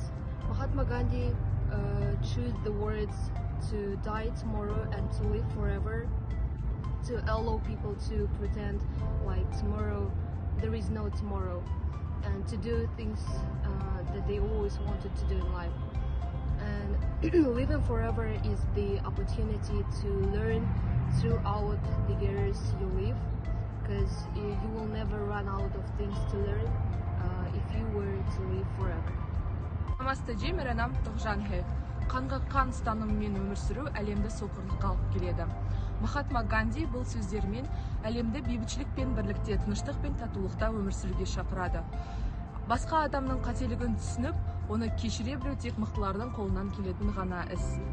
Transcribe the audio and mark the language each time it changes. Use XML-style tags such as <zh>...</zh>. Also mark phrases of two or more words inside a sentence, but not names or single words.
<en>Mahatma Gandhi chose the words to die tomorrow and to live forever to allow people to pretend like tomorrow there is no tomorrow, and to do things that they always wanted to do in life. And living forever is the opportunity to learn throughout the years you live, because you will never run out of things to learn if you were to live forever.</en> <hi>नमस्ते जी, मेरा नाम Тоғжан है।</hi> <kk>Қанға қан ұстанымымен өмір сүру әлемді соқырлыққа алып келеді. Махатма Ганди бұл сөздермен әлемді бейбітшілік пен бірлікте, тыныштық пен татулықта өмір сүруге шақырады. Басқа адамның қателігін түсініп, оны кешіре білу тек мықтылардың қолынан келетін ғана іс.</kk>